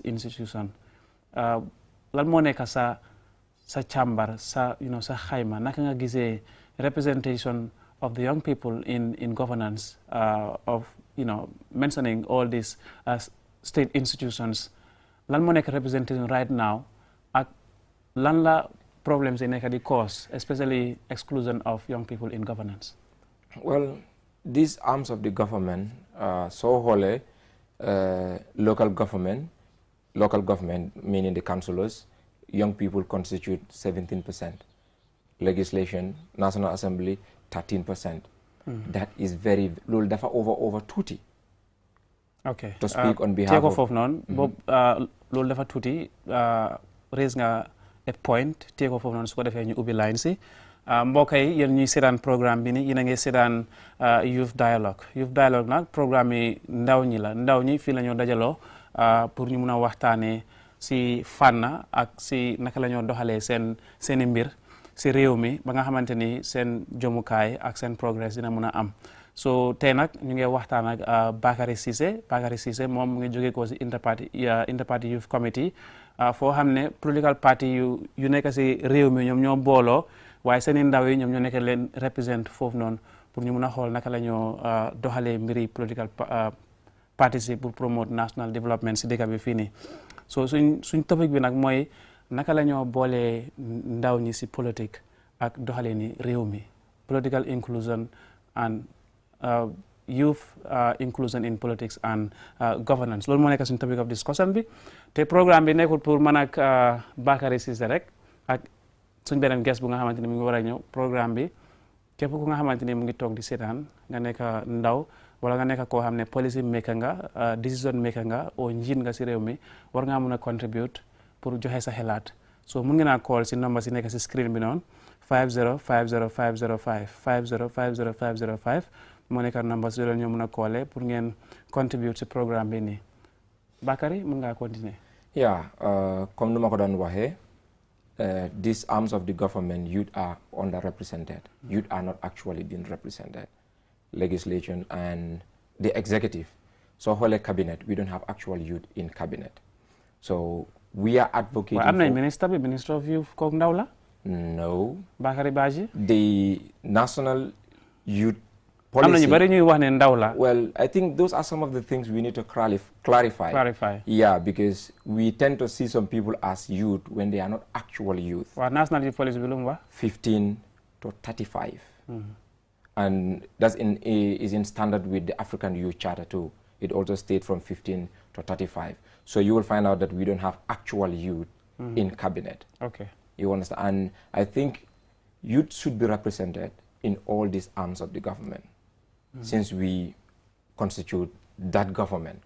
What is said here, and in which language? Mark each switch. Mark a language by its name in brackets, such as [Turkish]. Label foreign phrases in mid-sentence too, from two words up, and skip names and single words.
[English] institution [Wolof] lan moo nekk sa càmbar sa xayma naka nga gisee [English] representation of the young people in governance of mentioning all these state institutions [Wolof] lan moo nekk [English] representation right now [Wolof] ak lan la [English] problems [Wolof] yi nekk di [English] cause especially exclusion of young people in governance. Well, these arms of the government [Wolof] so xoolee [English] local government meaning the councillors, young people constitute 17%. Legislation, National Assembly 13%. That is very [Wolof] loolu dafa over tuuti. [English] Okay. To speak on behalf of [Wolof] foofu noonu boobu loolu dafa tuuti raise nga [English] a point [Wolof] téye ko foofu noonu su ko defee ñu ubbi line si mbokk yi yéen ñuy seetaan programme bi ni yéen a ngi seetaan Youth Dialogue nag programme yi ndaw ñi la ndaw ñi fii la ñoo dajaloo pour ñu mun a waxtaanee si fànn ak si naka la ñoo doxalee seen mbir si réew mi ba nga xamante ni seen jomukaay ak seen progress dina mun a am. So tey nag ñu ngi waxtaan ak Bakary Ceesay moom mu ngi jógee ko si Interparty Youth Committee foo xam ne [English] political party [Wolof] yu nekk si réew mi ñoom ñoo booloo waaye seen i ndaw yi ñoom ñoo nekk leen represent foofu noonu pour ñu mun a xool naka la ñoo doxalee mbiri [English] political party [Wolof] si pour [English] promote national development [Wolof] si dëkk bi fii nii. So suñ topic bi nag mooy naka la ñoo boolee ndaw ñi si politique ak doxalee ni réew mi [English] political inclusion and youth inclusion in politics and governance [Wolof] loolu moo nekk suñu [English] topic of [Wolof] discussion bi te programme bi nekkul pour man ak Bakary Ceesay rek ak suñ beneen guest bu nga xamante ni mu ngi war a ñëw programme bi képp ku nga xamante ni mu ngi toog di seetaan nga nekk ndaw wala nga nekk koo xam ne [English] policy maker [Wolof] nga [English] decision maker [Wolof] nga o njiit nga si réew mi war ngaa mun a contribute pour joxe sa xelaat so mun ngeen a call si number si nekk si screen bi noonu 5050505 5050505 moo nekk number si loolu ñoo mun a callee pour ngeen contribute si programme bi nii Bakary mun ngaa continuer. [English] Comme [Wolof] nu ma ko doon waxee [English] these arms of the government, youth are underrepresented. Youth are not actually being represented. Legislation and the executive. So whole cabinet, we don't have actual youth in cabinet. So we are advocating. Well, I'm not Minister of Youth [Wolof] kooku ndaw la? [English] No. Bakary Badji? The national youth policy. [Wolof] Am na ñu bari ñuy wax ne ndaw la. [English] Well, I think those are some of the things we need to clarify. Yeah, because we tend to see some people as youth when they are not actual youth. Well, national youth policy [Wolof] bi lu mu wax? [English] 15 to 35. And that's is in standard with the African Youth Charter too. It also states from 15 to 35. So you will find out that we don't have actual youth in cabinet. Okay. You understand? And I think youth should be represented in all these arms of the government, since we constitute that government.